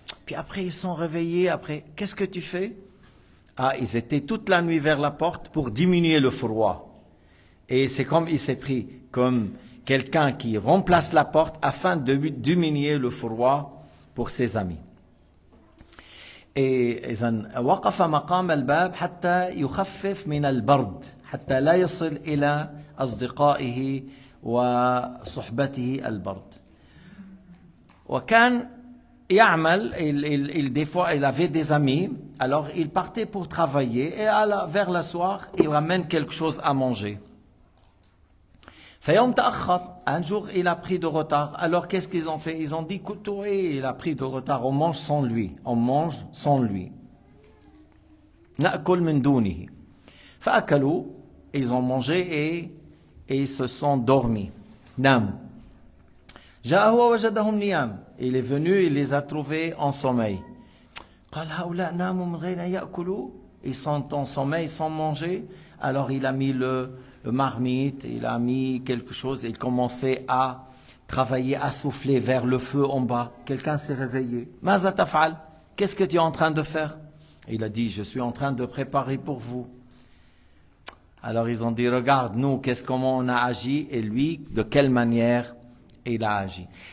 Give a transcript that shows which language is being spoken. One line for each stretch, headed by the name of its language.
French: Puis après ils sont réveillés, après, qu'est-ce que tu fais? Ils étaient toute la nuit vers la porte pour diminuer le froid. Et c'est comme il s'est pris, comme quelqu'un qui remplace la porte afin de diminuer le froid pour ses amis.
Arabic: إذن وقف مقام الباب حتى يخفف من البرد حتى لا يصل إلى أصدقائه وصحبته البرد. وكان يعمل
French: des fois il avait des amis, alors il partait pour travailler et vers le soir il ramène quelque chose à manger.
Arabic: فيوم تأخر,
French: un jour il a pris de retard. Alors qu'est-ce qu'ils ont fait? Ils ont dit, écoute, oui, il a pris de retard, on mange sans lui. On mange sans lui.
Arabic: نأكل من دونه. فأكلوا,
French: ils ont mangé et ils se sont dormis.
Arabic: نام. جاء هو وجدهم نيام.
French: Il est venu, il les a trouvés en sommeil.
Arabic: قال هؤلاء ناموا من غير أن يأكلوا.
French: Ils sont en sommeil sans manger. Alors il a mis le marmite, il a mis quelque chose, il commençait à travailler, à souffler vers le feu en bas. Quelqu'un s'est réveillé.
Arabic: Maza tafal,
French: qu'est-ce que tu es en train de faire? Il a dit, je suis en train de préparer pour vous. Alors ils ont dit, regarde nous, comment on a agi et lui, de quelle manière il a agi.